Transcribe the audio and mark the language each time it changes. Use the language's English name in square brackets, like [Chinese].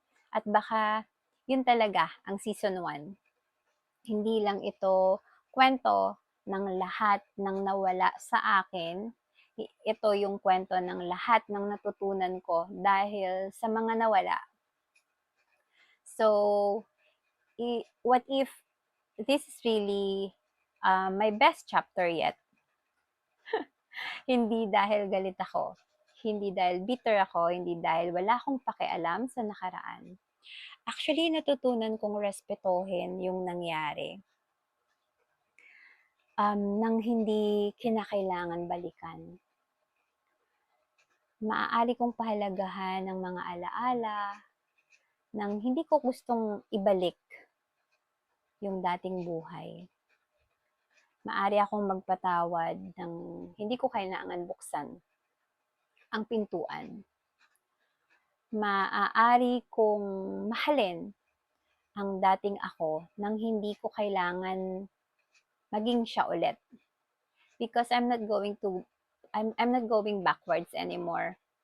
[Filipino] At baka yun talaga ang season 1. Hindi lang ito kwento ng lahat ng nawala sa akin. Ito yung kwento ng lahat ng natutunan ko dahil sa mga nawala. [English] So, what if this is really my best chapter yet? [Filipino] Hindi dahil galit ako, hindi dahil bitter ako, hindi dahil wala akong pakialam sa nakaraan. Actually, natutunan kong respetuhin yung nangyari. Nang hindi kinakailangan balikan. Maaari kong pahalagahan ng mga alaala nang hindi ko gustong ibalik yung dating buhay. Maaari akong magpatawad ng hindi ko kailangan buksan ang pintuan. Maaari kong mahalin ang dating ako nang hindi ko kailangan maging siya ulit. [English] Because I'm not going backwards anymore.